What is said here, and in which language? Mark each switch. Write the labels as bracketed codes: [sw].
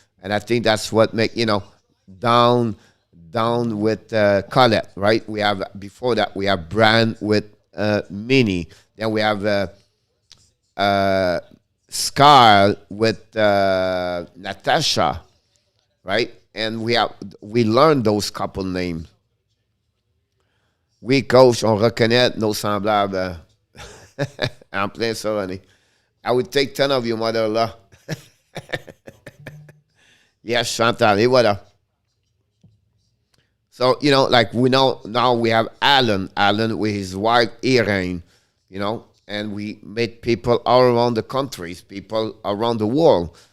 [en] And I think that's what make, down with Colette, right? We have, before that, we have Bran with Minnie. Then we have Scar with Natasha, right? And we learned those couple names. [fr] Oui, coach, on reconnaît nos semblables. En plein ça, Ronnie. [en] I would take 10 of you, mother-in-law. [fr] Yes, Chantal, et voilà. [en] So, like we know now we have Alan with his wife, Irene, and we meet people all around the countries, people around the world.